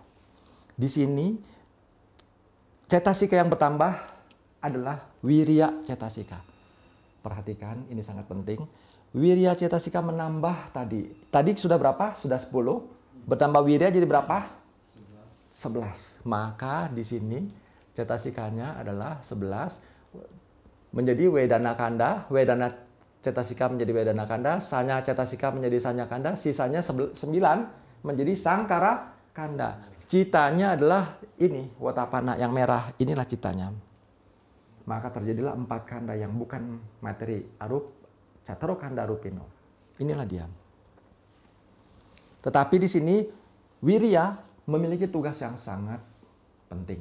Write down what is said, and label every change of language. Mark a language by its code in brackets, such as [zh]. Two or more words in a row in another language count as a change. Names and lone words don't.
[id] Di sini, cetasika yang bertambah adalah [pi] wirya cetasika. [id] Perhatikan, ini sangat penting. [pi] Wirya cetasika [id] menambah tadi. Tadi sudah berapa? Sudah 10. Bertambah wirya jadi berapa? 11. Maka di sini cetasikanya adalah 11. Menjadi [pi] wedana kanda. Wedana cetasika [id] menjadi [pi] wedana kanda. Sanya cetasika [id] menjadi [pi] sanya kanda. [id] Sisanya 9 menjadi [pi] sangkara kanda. [id] Citanya adalah ini. Watapana yang merah. Inilah citanya. Maka terjadilah 4 kanda yang bukan materi arup. [pi] Cataro kanda rupino. Inilah dia. [id] Tetapi di sini wirya memiliki tugas yang sangat penting.